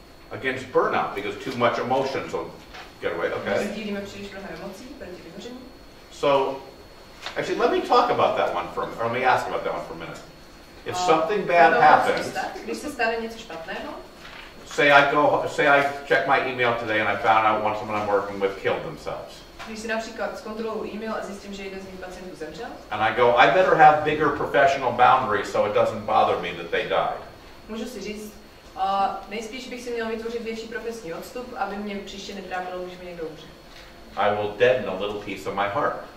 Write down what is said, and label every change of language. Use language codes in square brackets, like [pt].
[en] Against burnout, because too much emotions will get away. Okay. [cs] Sdílíme příliš mnoho emocí proti vyhoření. [en] So, actually, let me talk about that one or let me ask about that one for a minute. If something bad happens, [cs] když se stane něco špatného, [en] say I checked my email today and I found out someone I'm working with killed themselves. [cs] Když si například zkontroluji e-mail a zjistím, že jeden z mých pacientů zemřel, [en] and I go, I better have bigger professional boundaries so it doesn't bother me that they died. [cs] Můžu si říct, nejspíš bych si měl vytvořit větší profesní odstup, aby mě příště netrápilo, když mi někdo umře. [en] I will deaden a little piece of my heart.